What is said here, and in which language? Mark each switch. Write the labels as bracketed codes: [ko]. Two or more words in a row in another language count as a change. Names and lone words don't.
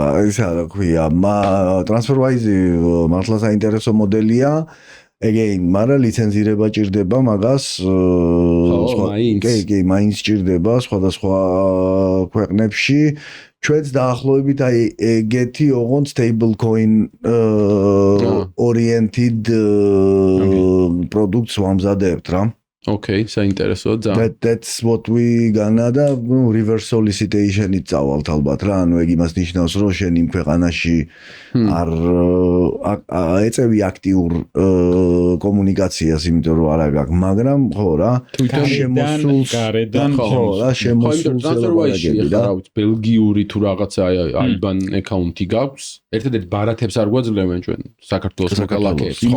[ka] ეს რა ქვია, TransferWise მართლა საინტერესო მოდელია. Again, მაგრამ ლიცენზირება ჭირდება მაგას, კი, მაინც ჭირდება სხვადასხვა ქვეყნებში. ჩვენც დაახლოებით აი ეგეთი ოღონდ [en] stablecoin oriented products [ka] ვამზადებთ რა. Okay, საინტერესოა ძალიან. [en] That's what we gonna [ka] და [en] reverse solicitation- [ka] ით წავალთ ალბათ რა, ანუ ეგ იმას ნიშნავს, რომ შენ იმ ქვეყანაში არ ეწევი აქტიურ კომუნიკაციას, იმიტომ რომ არა გაქვს, მაგრამ ხო რა, გარედან ხო რა, შემოსულს ელაპარაკები რა, ბელგიური თუ რაღაცა [en] IBAN account- [ka] ი გაქვს, ერთადერთ ბარათებს არ გვაძლევენ ჩვენ საქართველოს მოქალაქეებს, ხო,